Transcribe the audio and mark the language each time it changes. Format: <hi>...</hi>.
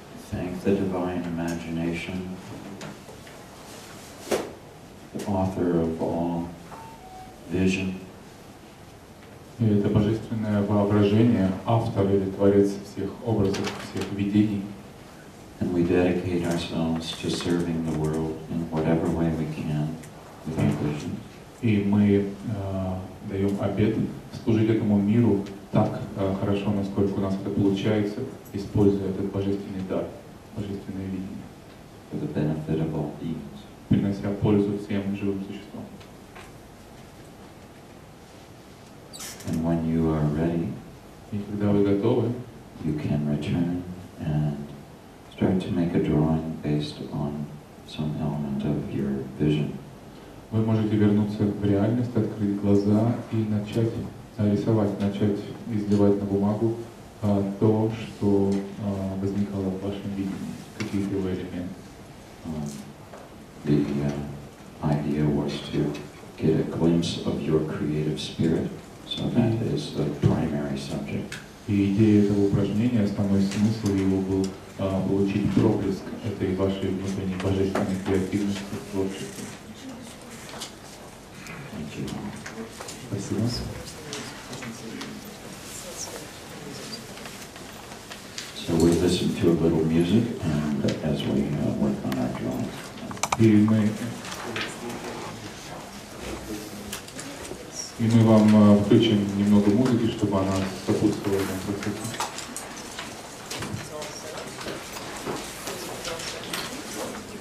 <en>Thank the divine imagination, the author of all vision.</en> <ru>И это божественное воображение, автор или творец всех образов, всех видений.</ru> <en>And we dedicate ourselves to serving the world in whatever way we can with our vision.</en> <ru>И мы даем обет служить этому миру так хорошо, насколько у нас это получается, используя этот божественный дар, божественное видение.</ru> <en>For the benefit of all beings.</en> <ru>Принося пользу всем живым существам.</ru> <en>And when you are ready,</en> <ru>и когда вы готовы,</ru> <en>you can return and start to make a drawing based on some element of your vision.</en> <ru>Вы можете вернуться в реальность, открыть глаза и начать рисовать, начать изливать на бумагу то, что возникало в вашем видении, какие-то его элементы.</ru> <en>The idea was to get a glimpse of your creative spirit, so that is the primary subject.</en> <ru>И идея этого упражнения, основной смысл его был получить проблеск этой вашей внутренней божественной креативности, творчества. Спасибо.</ru> <en>So we listen to a little music, and as we work on our drawings.</en> <ru>И мы вам включим немного музыки, чтобы она сопутствовала этому процессу.</ru>